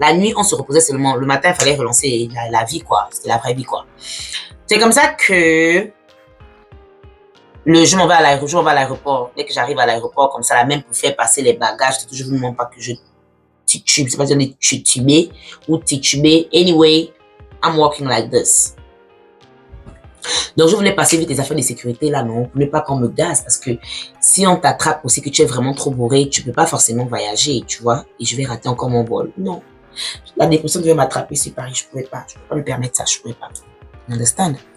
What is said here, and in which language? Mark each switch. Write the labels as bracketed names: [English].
[French] La nuit on se reposait seulement, le matin il fallait relancer la vie, quoi, c'était la vraie vie, quoi. C'est comme ça que je m'en vais à l'aéroport, dès que j'arrive à l'aéroport comme ça, là même pour faire passer les bagages, je ne vous demande pas que je titube, c'est pas dire tituber ou tituber. [English] Anyway, I'm walking like this. [French] Donc, je voulais passer vite les affaires de sécurité là, non, pour ne pas qu'on me gaze, parce que si on t'attrape aussi que tu es vraiment trop bourré, tu peux pas forcément voyager, tu vois, et je vais rater encore mon vol. Non. La dépression devait m'attraper sur Paris, je pouvais pas me permettre ça, je pouvais pas. Understand?